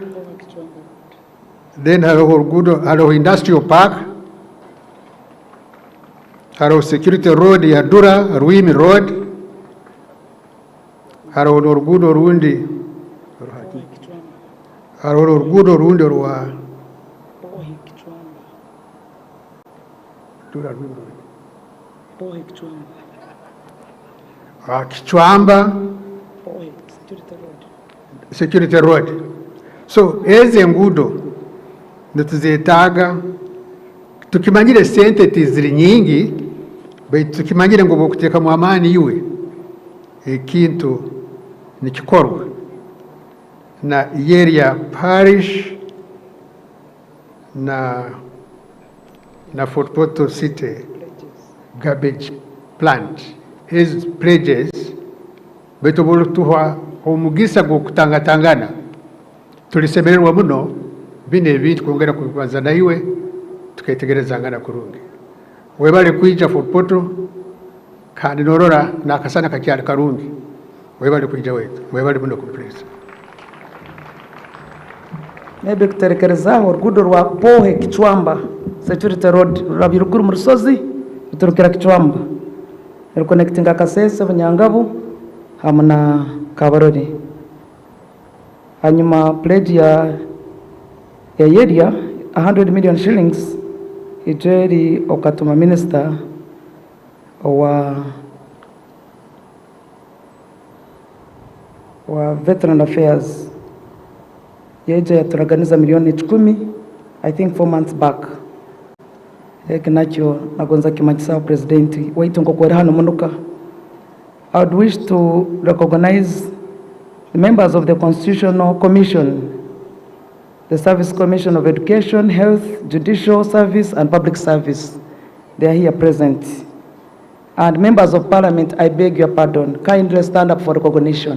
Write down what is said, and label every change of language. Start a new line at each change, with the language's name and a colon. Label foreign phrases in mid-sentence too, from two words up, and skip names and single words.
Tooro: Then hariho orugudo hariho Industrial Park, hariho Security Road ya Dura Ruimi Road, hariho orugudo rundi hariho orugudo rundi rwa Dura Ruimi Kichwamba Security Road. So eze ngudo nituzetaga tukimanyire sente tiziri nyingi baitu tukimanyire ngo bokuteka mu amani iwe ekintu nikikorwa na
English: area parish
Tooro: na Fort Portal City
English: garbage plant is pledges
Tooro: baitu bolutuha omugisa go kutangatangana tulisemererwa muno bine bintu kongera kubanza na iwe tukaitegerezangana kurungi webale kuija Fort Portal kandi norora nakasana kakyali karungi webale kuija wetu webale muno ku please. Maybe kuterekerezaho orugudo rwa Pohe Kichwamba Security Road rurabira ruguru mu rusozi ruturukira Kichwamba reconnectinga Kasese Bunyangabu hamwe na Kabarori. Hanyuma pledge ya area 100 million shillings ijeri okatuma minister wa veteran affairs yeje yaturaganiza milioni 10
English: I think 4 months back
Tooro: ekinacho nagonza kimachisa president waitu ngokwera hano munuka.
English: I would wish to recognize the members of the Constitutional Commission, the Service Commission of Education, Health, Judicial Service, and Public Service. They are here present. And members of Parliament, I beg your pardon, kindly stand up for recognition.